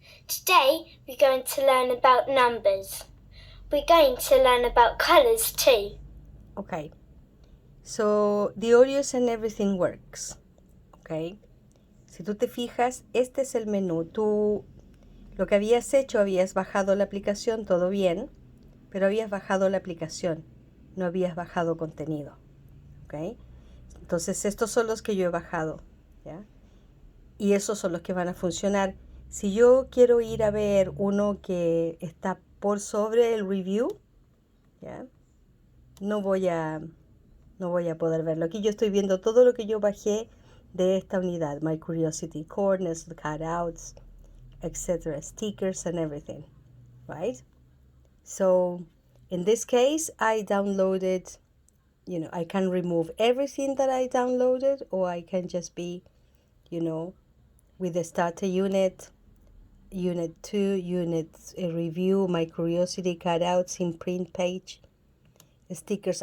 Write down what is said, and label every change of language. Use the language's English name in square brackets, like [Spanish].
[English] Today we're going to learn about numbers. We're going to learn about colours too. Okay, so the audios and everything works. [Spanish] Okay, si tú te fijas, este es el menú. Tú lo que habías hecho, habías bajado la aplicación, todo bien, pero habías bajado la aplicación, no habías bajado contenido. ¿Ok? Entonces estos son los que yo he bajado, ¿ya? Y esos son los que van a funcionar. Si yo quiero ir a ver uno que está por sobre el review, ¿ya? No voy a, no voy a poder verlo. Aquí yo estoy viendo todo lo que yo bajé de esta unidad. [English] My Curiosity Corners, cutouts, etc. Stickers and everything, right? So in this case, I downloaded, I can remove everything that I downloaded, or I can just be, with the starter unit, unit 2, unit review, my curiosity cutouts in print page, stickers.